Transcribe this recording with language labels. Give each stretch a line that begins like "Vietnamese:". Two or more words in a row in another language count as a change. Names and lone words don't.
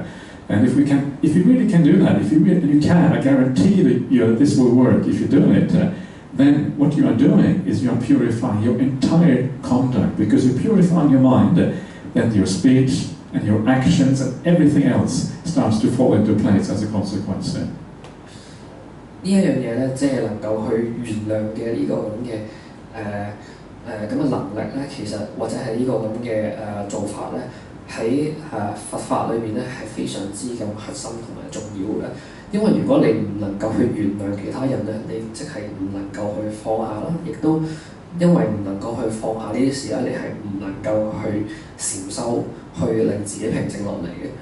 English: And if you really can do that, you can, I guarantee that this will work if you do it, then what you are doing is you are purifying your entire conduct, because you're purifying your mind, then your speech and your actions and everything else starts to fall into place as a consequence.
Cantonese: 呢一樣嘢咧，即係能夠去原諒嘅呢個咁嘅咁嘅能力咧，其實或者係呢個咁嘅做法咧，喺佛法裏面咧係非常之咁核心同埋重要嘅。因為如果你唔能夠去原諒其他人咧，你即係唔能夠去放下啦，亦都因為唔能夠去放下呢啲事咧，你係唔能夠去禪修，去令自己平靜落嚟嘅。